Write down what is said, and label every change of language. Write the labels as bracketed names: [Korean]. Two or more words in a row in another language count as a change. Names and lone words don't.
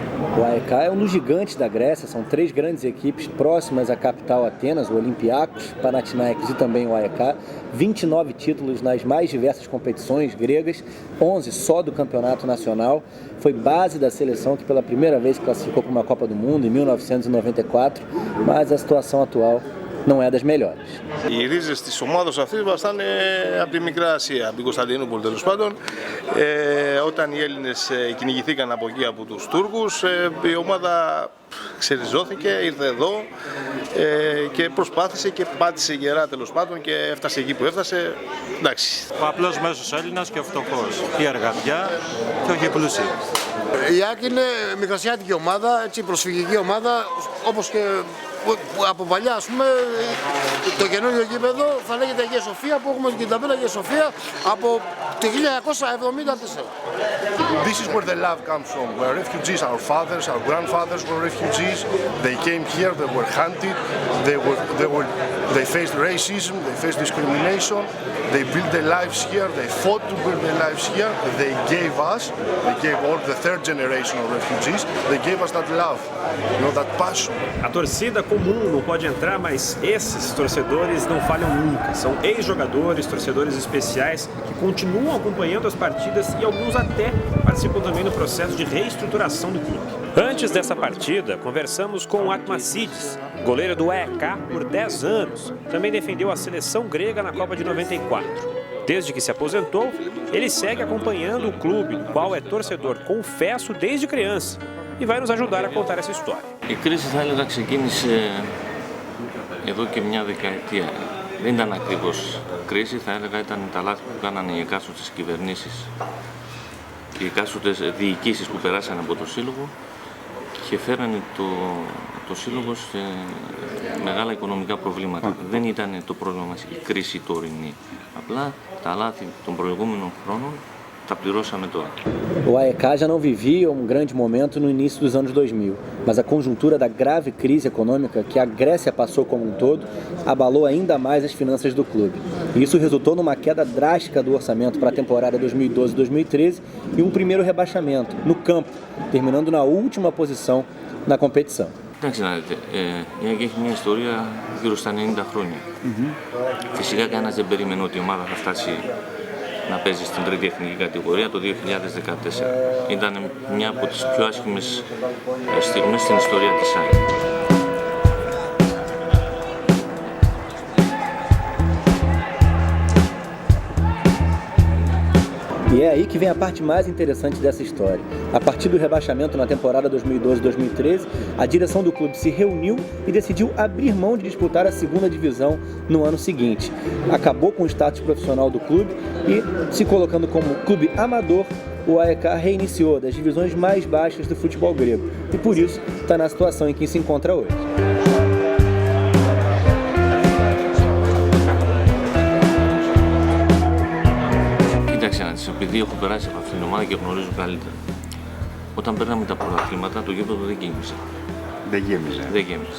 [Portuguese] O AEK é um dos gigantes da Grécia, são 3 grandes equipes próximas à capital Atenas, o Olympiacos, Panathinaikos e também o AEK. 29 títulos nas mais diversas competições gregas, 11 só do campeonato nacional. Foi base da seleção que pela primeira vez classificou para uma Copa do Mundo em 1994, mas a situação atual não é das melhores. [Greek] Οι ρίζες της ομάδας αυτής βαστάνε από τη Μικρά Ασία, από την Κωνσταντινούπολη τέλος πάντων. Όταν οι Έλληνες κυνηγηθήκαν από εκεί από τους Τούρκους, η ομάδα ξεριζώθηκε, ήρθε εδώ και προσπάθησε και πάτησε γερά τέλος πάντων και έφτασε εκεί που έφτασε. Εντάξει. Ο απλός μέσος Έλληνας και ο φτωχός. Η εργατιά και όχι η πλούσια. Η ΑΕΚ είναι μικρασιάτικη ομάδα, έτσι, προσφυγική ομάδα, όπως και από παλιά, ας πούμε, το καινούριο γήπεδο θα λέγεται Αγία Σοφία, που έχουμε και την ταμπέλα Αγία Σοφία από το 1974. [English] This is where the love comes from. Where refugees, our fathers, our grandfathers were refugees. They came here, they were hunted, they faced racism, they faced discrimination. They built their lives here, they fought to build their lives here. They gave all the third generation of refugees, they gave us that love, you know, that passion. [Portuguese] A torcida comum não pode entrar, mas esses torcedores não falham nunca. São ex-jogadores, torcedores especiais que continuam acompanhando as partidas e alguns até participam também no processo de reestruturação do clube. Antes dessa partida, conversamos com o Atmacides, goleiro do AEK por 10 anos. Também defendeu a seleção grega na Copa de 94. Desde que se aposentou, ele segue acompanhando o clube, do qual é torcedor confesso desde criança, e vai nos ajudar a contar essa história. [Greek] Η κρίση θα έλεγα ξεκίνησε εδώ και μια δεκαετία. Δεν ήταν ακριβώς κρίση, θα έλεγα ήταν τα λάθη που κάνανε οι εκάστοτες κυβερνήσεις και οι εκάστοτες διοικήσεις που περάσανε από το Σύλλογο και φέρανε το Σύλλογο σε μεγάλα οικονομικά προβλήματα. Δεν ήταν το πρόβλημα μας η κρίση τωρινή. Απλά τα λάθη των προηγούμενων χρόνων τα πληρώσαμε τώρα. [Portuguese] O AEK já não vivia um grande momento no início dos anos 2000, mas a conjuntura da grave crise econômica que a Grécia passou como um todo abalou ainda mais as finanças do clube. E isso resultou numa queda drástica do orçamento para a temporada 2012-2013 e um primeiro rebaixamento, no campo, terminando na última posição na competição. [Greek] Εντάξει, να δείτε, η ΑΕΚ έχει μια ιστορία γύρω στα 90 χρόνια. Φυσικά κανένας δεν περίμενε ότι η ομάδα θα φτάσει να παίζει στην τρίτη εθνική κατηγορία το 2014. Ήταν μια από τις πιο άσχημες στιγμές στην ιστορία της ΑΕΚ. [Portuguese] E é aí que vem a parte mais interessante dessa história. A partir do rebaixamento na temporada 2012-2013, a direção do clube se reuniu e decidiu abrir mão de disputar a segunda divisão no ano seguinte. Acabou com o status profissional do clube e, se colocando como clube amador, o AEK reiniciou das divisões mais baixas do futebol grego e por isso está na situação em que se encontra hoje. [Greek] Επειδή έχω περάσει από αυτήν την ομάδα και γνωρίζω καλύτερα. Όταν παίρναμε τα πρωταθλήματα, το γήπεδο δεν γέμιζε. Δεν γέμιζε.